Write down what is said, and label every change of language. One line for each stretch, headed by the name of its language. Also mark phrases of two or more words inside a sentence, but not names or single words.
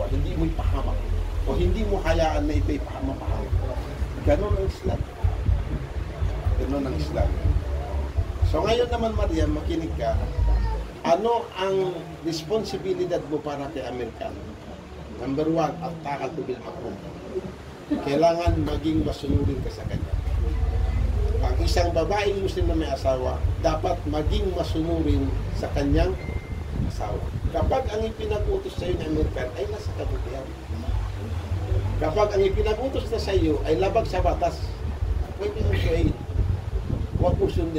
Filipino: Hindi mo ipahamak o hindi mo hayaan na ito'y pahamak. Ganon ang Islam. Ganon ang Islam. So ngayon naman, Maria, makinig ka. Ano ang responsibilidad mo para kay Amerikano? Number 1,
Arabic: الطاعة بالمعروف.
Filipino: Kailangan maging masunurin ka sa kanya. Ang isang babaeng Muslim na may asawa, dapat maging masunurin sa kanyang asawa. Kapag ang ipinag-utos sa iyo ng Amerikano ay nasa kabutihan. Kapag ang ipinag-utos na sa iyo ay labag sa batas, pwede mo siya huwag po sundin.